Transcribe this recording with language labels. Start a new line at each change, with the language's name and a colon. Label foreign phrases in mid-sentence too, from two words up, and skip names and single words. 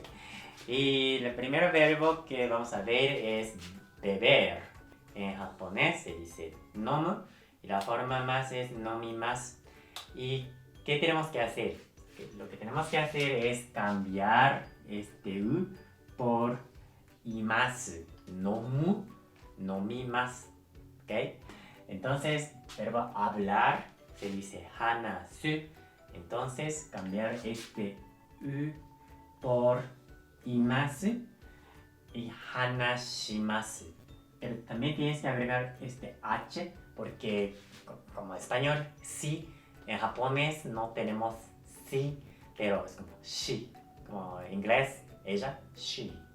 Spanish: Y el primer verbo que vamos a ver es beber. En japonés se dice nomu y la forma más es nomimasu. ¿Y qué tenemos que hacer? Lo que tenemos que hacer es cambiar este u por imasu.
Japanese: 飲む、飲みます.
Spanish: ¿Ok? Entonces, verbo hablar se dice hanasu. Entonces, cambiar este u por imasu y hanashimasu. Pero también tienes que agregar este h porque como español sí, en japonés no tenemos sí, pero es como shi, como en inglés ella, she, ¿no?